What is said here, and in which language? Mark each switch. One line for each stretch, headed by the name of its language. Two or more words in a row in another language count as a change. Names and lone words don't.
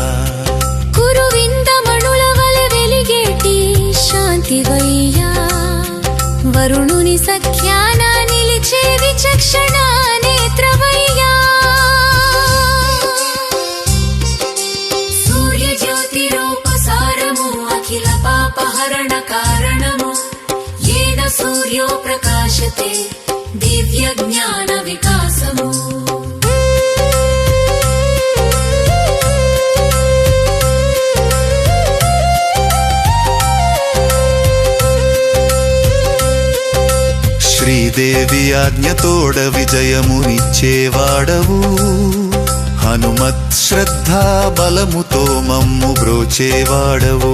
Telugu: శాంతివయ్యా వరుణుని సఖ్యాన నిలిచే విచక్షణ నేత్రవయ్యా సూర్య జ్యోతి రూప సారము అఖిల పాపహరణ కారణము
Sanskrit: येन सूर्यो प्रकाशते दिव्य ज्ञान विकासము
Telugu: శ్రీదేవి ఆజ్ఞతోడ విజయమునిచ్చేవాడవు హనుమత్ శ్రద్ధా బలముతో మమ్ము బ్రోచేవాడవు